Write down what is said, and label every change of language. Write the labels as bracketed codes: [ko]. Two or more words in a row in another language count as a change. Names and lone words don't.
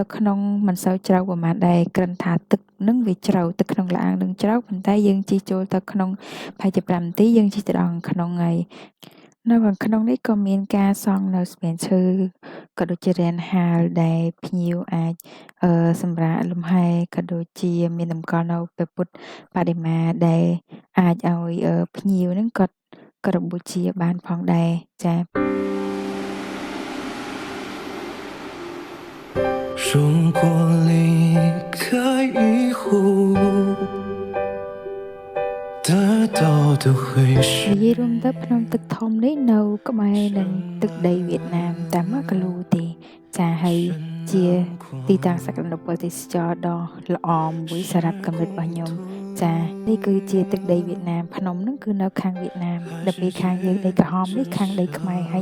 [km] ក្នុងមិនសូវជ្រៅប្រហែលដែរគ្រាន់ថាទឹកនឹងវាជ្រៅទឹកក្នុងឡាននឹងជ្រៅប៉ុន្តែយើងជិះចូលទៅក្នុងប្រហែលជា5នាទីយើងជិះទៅដល់ក្នុងហើយនៅខាងក្នុងនេះក៏មានការសង់នៅស្ពានឈើក៏ដូចជារានហាលដែលភ្ញៀវអាចសម្រាកលំហែក៏ដូចជាមានតម្កល់នៅព្រះពុទ្ធបដិមាដែលអាចឲ្យភ្ញៀវហ្នឹងគាត់គោរពបូជាបានផងដែរចា៎ [zh] 如果离开以后，得到的会是。 [km] និយាយរួមទៅភ្នំទឹកធំនេះនៅក្បែរនឹងទឹកដីវៀតណាមតែ1គីឡូទេចាហើយជាទីតាំងសក្តានុពលទេសចរដ៏ល្អមួយសម្រាប់កម្រិ តរបស់ខ្ញុំចានេះគឺជាទឹកដីវៀតណាមភ្នំហ្នឹងគឺនៅខាងវៀតណាមដល់ពេលខាងយើងដីក្រហមនេះខាងដីខ្មែរហើយ